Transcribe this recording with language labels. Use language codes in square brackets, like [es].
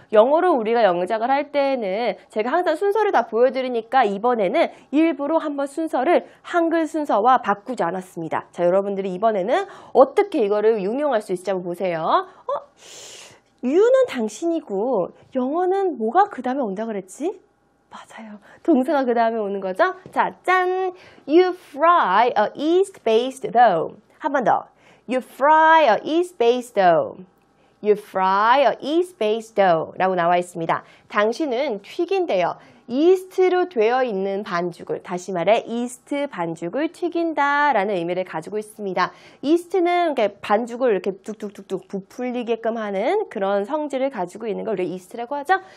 [ko] 영어로 우리가 영작을 할 때는 제가 항상 순서를 다 보여드리니까 이번에는 일부러 한번 순서를 한글 순서와 바꾸지 않았습니다. 자, 여러분들이 이번에는 어떻게 이거를 응용할 수 있을지 한번 보세요. you는 당신이고 영어는 뭐가 그 다음에 온다 그랬지? 맞아요. 동사가 그 다음에 오는 거죠? 자, 짠! [en] You fry a yeast-based dough. [ko] 한 번 더. [en] You fry a yeast-based dough. You fry a yeast-based dough [ko] 라고 나와 있습니다. 당신은 튀긴대요. 이스트로 되어 있는 반죽을, 다시 말해 이스트 반죽을 튀긴다 라는 의미를 가지고 있습니다. 이스트는 반죽을 이렇게 뚝뚝뚝뚝 부풀리게끔 하는 그런 성질을 가지고 있는 걸 우리가 이스트라고 하죠.